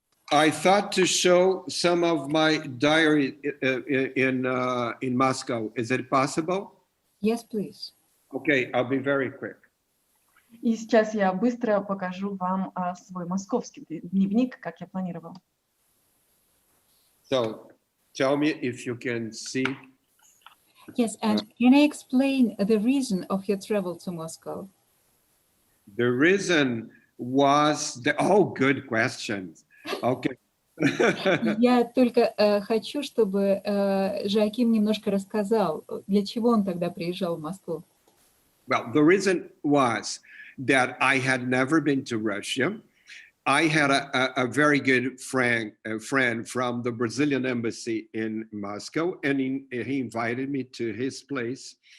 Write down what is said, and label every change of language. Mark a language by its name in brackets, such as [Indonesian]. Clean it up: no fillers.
[English] I thought to show some of my diary in Moscow. Is it possible? Yes, please. Okay, I'll be very quick. [Russian] И сейчас я быстро покажу вам свой московский дневник, как я планировал. [English] So tell me if you can see. Yes, and can I explain the reason of your travel to Moscow? The reason was good questions. Okay. [Russian] Я только хочу, чтобы Жоаким немножко рассказал, для чего он тогда приезжал в Москву. [English] Well, the reason was that I had never been to Russia. I had a very good friend from the Brazilian embassy in Moscow, and he invited me to his place.